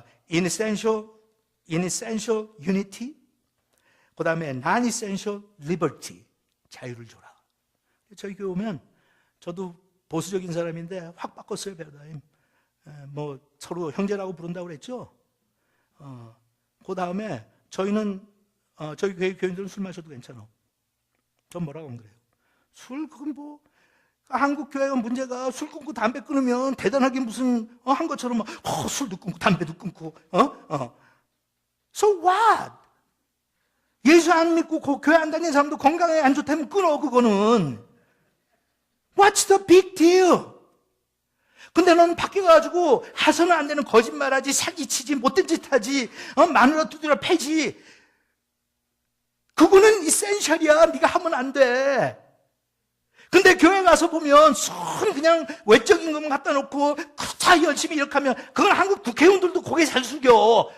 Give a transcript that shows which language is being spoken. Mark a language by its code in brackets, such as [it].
[en] In essential unity, [ko] 그 다음에 [en] non-essential liberty, [ko] 자유를 줘라. 저희 교회 오면 저도 보수적인 사람인데 확 바꿨어요, 배우다님. 뭐 서로 형제라고 부른다고 그랬죠. 그 다음에 저희는 저희 교인들은 술 마셔도 괜찮아. 전 뭐라고 안 그래요. 그건 뭐 한국 교회가 문제가 술 끊고 담배 끊으면 대단하게 무슨 한 것처럼 술도 끊고 담배도 끊고 [en] So what? [ko] 예수 안 믿고 교회 안 다니는 사람도 건강에 안 좋다면 끊어. 그거는 [en] What's the big deal? [ko] 근데 너는 밖에 가가지고 해서는 안 되는 거짓말하지, 사기치지, 못된 짓 하지, 마누라 두드려 패지. 그거는 이센셜이야. 네가 하면 안 돼. 근데 교회 가서 보면 그냥 외적인 것만 갖다 놓고 다 열심히 이렇게 하면 그건 한국 국회의원들도 고개 잘 숙여.